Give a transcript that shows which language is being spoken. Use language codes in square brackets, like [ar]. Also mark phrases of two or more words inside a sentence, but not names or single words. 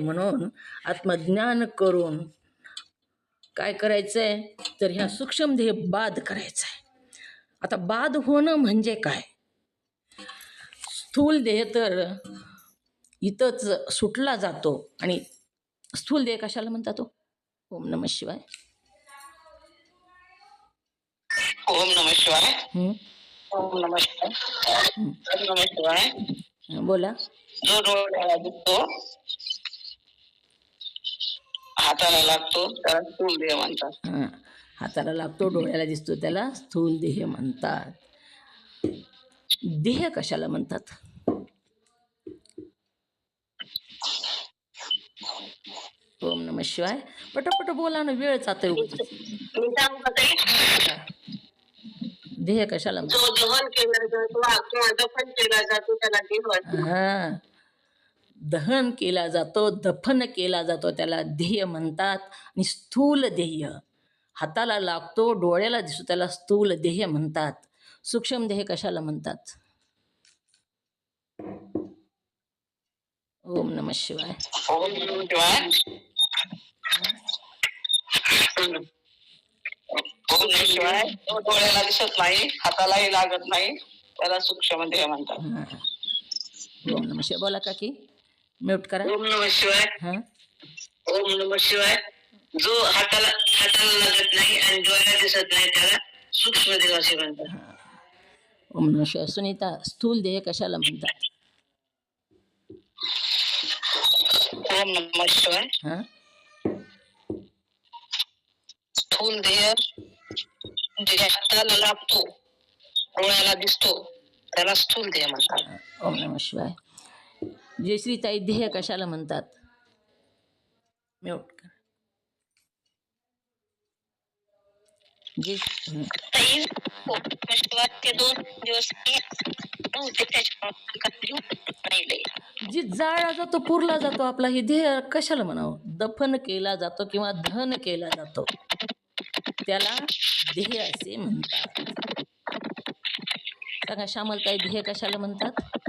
[mr] म्हणून आत्मज्ञान करून काय करायचंय तर ह्या सूक्ष्म ध्येय बाद करायचा आहे. आता बाद होणं म्हणजे काय? स्थूल देह तर इथंच सुटला जातो. आणि स्थूल देह कशाला म्हणतात तो? [sa] ओम नमः शिवाय. ओम नमः शिवाय. हं? ओम नमः शिवाय. ओम नमः शिवाय. [mr] बोला. जो डोळ्याला दिसतो, हाताला लागतो, त्याला स्थूल देह म्हणतात. हां, हाताला लागतो, डोळ्याला दिसतो, त्याला स्थूल देह म्हणतात. देह कशाला म्हणतात? [sa] ओम नमः शिवाय. [mr] पटपट बोला ना, वेळ जातोय. मी सांगू का ताई? देह कशाला म्हणतात? जो दहन केला जातो किंवा दफन केला जातो त्याला देह म्हणतात. हां, दहन केला जातो, दफन केला जातो, त्याला ध्येय म्हणतात. आणि स्थूल ध्येय हाताला लागतो, डोळ्याला दिसतो, त्याला स्थूल ध्येय म्हणतात. सूक्ष्म ध्येय कशाला म्हणतात? [sa] ओम नमः शिवाय. ओम नमः शिवाय. ओम नमः शिवाय. [mr] तो डोळ्याला दिसत नाही, हातालाही लागत नाही, त्याला सूक्ष्म देह म्हणतात. हां, [sa] ओम नमः शिवाय. [mr] बोला काकी, म्यूट करा. [sa] ओम नमः शिवाय. हां, ओम नमः शिवाय. [mr] जो हाताला लागत नाही आणि डोळ्याला दिसत नाही त्याला सूक्ष्म देह असे म्हणतात. [sa] ओम नमः शिवाय. [mr] सुनीता, स्थूल देह कशाला म्हणतात? [sa] ओम नमः शिवाय. हां, [mr] स्थूल देह जे हाताला लागतो, डोळ्याला दिसतो, त्याला स्थूल देह म्हणतात. [sa] ओम नमः शिवाय. [mr] जयश्रीताई, देह कशाला म्हणतात? म्यूट करा. ताई, [sa] ओम नमः शिवाय [mr] ते 2 दिवस नव्हते त्याच्यामुळे जी जाळला जातो, पुरला जातो आपला, ही देह कशाला म्हणावं? दफन केला जातो किंवा दहन केला जातो, त्याला देह असे म्हणतात. सांगा श्यामलताई, देह कशाला म्हणतात?